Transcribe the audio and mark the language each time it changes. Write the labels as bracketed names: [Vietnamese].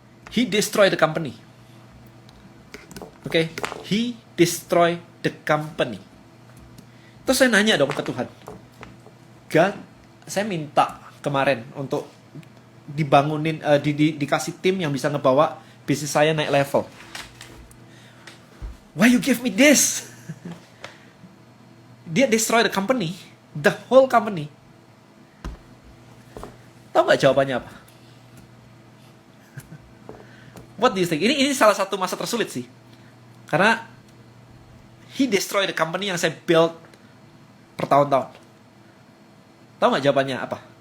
[English] He destroyed the company. Oke? He destroyed the company. [Indonesian] Terus saya nanya dong ke Tuhan, God, saya minta kemarin untuk dibangunin, dikasih tim yang bisa ngebawa bisnis saya naik level. [English] Why you give me this? Dia destroy the company, the whole company. [Indonesian] Tahu nggak jawabannya apa? [English] What do you think? [Indonesian] Ini salah satu masa tersulit sih, karena [English] he destroy the company [Indonesian] yang saya build bertahun-tahun. Tahu nggak jawabannya apa?